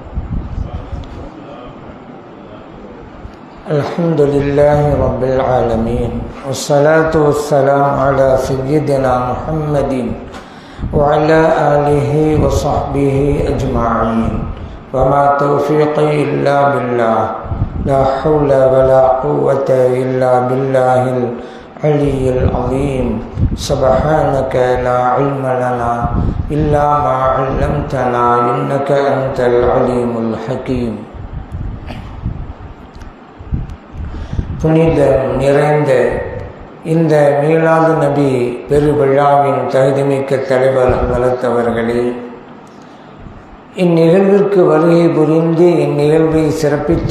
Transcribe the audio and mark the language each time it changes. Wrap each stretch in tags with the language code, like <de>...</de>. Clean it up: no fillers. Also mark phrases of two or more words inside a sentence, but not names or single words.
<ar>الحمد لله رب العالمين، والصلاة والسلام على سيدنا محمد وعلى آله وصحبه أجمعين، وما توفيقي إلا بالله، لا حول ولا قوة إلا بالله العلي العظيم. سبحانك لا علم لنا إلا ما علمتنا إنك أنت العليم الحكيم.</ar> <ta>புனிதம் நிறைந்த இந்த மீலாது நபி பெருவிழாவின் தகுதிமிக்க தலைவர் வளர்த்தவர்களே, இந்நிகழ்விற்கு வருகை புரிந்து இந்நிகழ்வை சிறப்பித்து</ta>